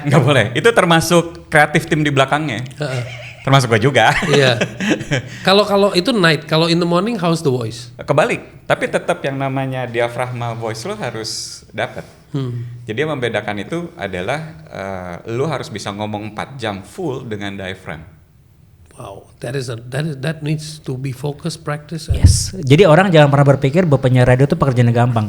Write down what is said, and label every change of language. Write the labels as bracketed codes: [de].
[id] Nggak boleh. Itu termasuk kreatif tim di belakangnya. Termasuk gue juga. Iya. Kalau itu [en] night, [id] kalau [en] in the morning how's the voice? [id] Kebalik. Tapi tetap yang namanya diafragma voice lo harus dapat. Jadi yang membedakan itu adalah lo harus bisa ngomong 4 jam full dengan diaphragm. [en] Wow, that needs to be focused practice. and- Yes. [id] Jadi orang jangan pernah berpikir bahwa penyiar radio itu pekerjaan yang gampang.